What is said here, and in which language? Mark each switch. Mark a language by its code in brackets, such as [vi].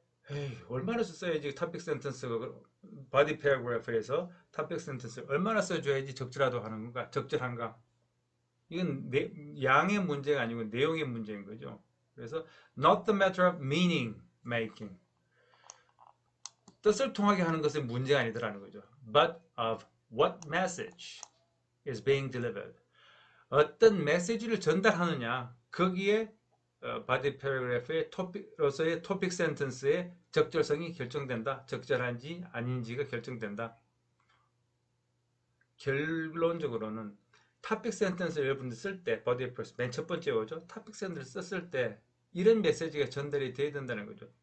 [ko] 에이, 얼마나 써야지 토픽 센텐스가, 바디 패러그래프에서 토픽 센텐스 얼마나 써줘야지 적절하다고 하는 건가? 적절한가? 이건 양의 문제가 아니고 내용의 문제인 거죠. 그래서 not the matter of meaning making, 뜻을 통하게 하는 것은 문제가 아니더라는 거죠. [en] But of what message is being delivered. 어떤 메시지를 전달하느냐, 거기에 [ko] body paragraph의 토픽로서의 토픽 센텐스의 적절성이 결정된다. 적절한지 아닌지가 결정된다. 결론적으로는 토픽 센텐스 여러분들 쓸 때 body paragraph 맨 첫 번째 오죠. 토픽 센텐스 썼을 때 이런 메시지가 전달이 돼야 된다는 거죠.